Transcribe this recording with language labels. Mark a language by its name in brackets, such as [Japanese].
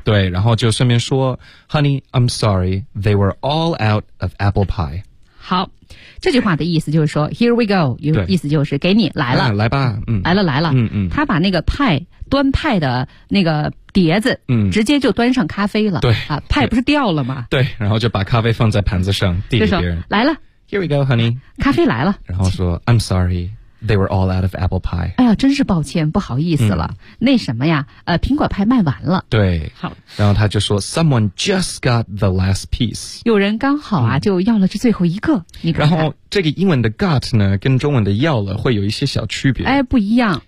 [Chinese] 对，然后就顺便说 [English] Honey I'm sorry they were all out of apple pie。 [Chinese] 好，这句话的意思就是说 [English] here we go， [Chinese] 意思就是给你来了、啊、来吧、来了来了、他把那个派端派的那个碟子、直接就端上咖啡了。对啊，派不是掉了吗？对，然后就把咖啡放在盘子上递给别人，来了 [English] here we go honey， [Chinese] 咖啡来了，然后说 [English] I'm sorry they were all out of apple pie， [Chinese] 哎呀真是抱歉不好意思了、那什么呀，苹果派卖完了。对，好，然后他就说 [English] someone just got the last piece， [Chinese] 有人刚好啊、就要了这最后一个。你看看，然后这个英文的 got 呢跟中文的要了会有一些小区别，哎，不一样，